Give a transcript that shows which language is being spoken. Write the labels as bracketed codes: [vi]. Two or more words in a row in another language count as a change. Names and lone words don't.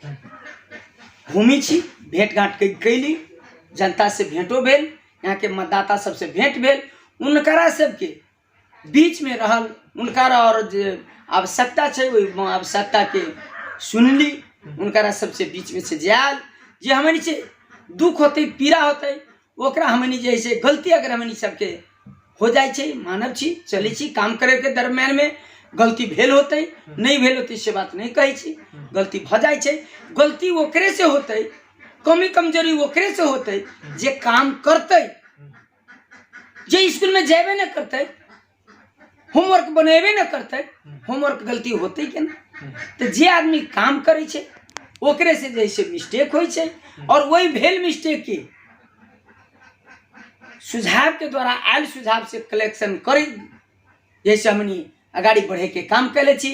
[mai] घूमी छी, भेंट घाट कैली, जनता से भेंटो भेल, यहाँ के मतदाता सबसे भेंट भेल, उनकरा सबके बीच में रहल, उनकरा और जो आवश्यकता है वो आवश्यकता के सुनली, उनकरा सबसे बीच में से जायल जे हमनी से दुख होते पीड़ा होते ओकरा हमनी जैसे गलती अगर हमनी सबके हो जाए छे, मानव छी, चले छी, काम करे के दरम्यान में गलती भेल होते नहीं भेल होते से बात नहीं कही छी, गलती भ जाए छे। गलती ओकरे से होते, कमी कमजोरी ओकरे से होते जे काम करते, जे स्कूल में जेबे न करते, होमवर्क बनेबे न करते, होमवर्क गलती होते के ना। तो जे आदमी काम करे छे ओकरे से जैसे मिस्टेक होई छे और वही भेल मिस्टेक के सुझाव के द्वारा आयल सुझाव से कलेक्शन करी जैसे हमनी आगाड़ी बढ़े के काम कैले छी।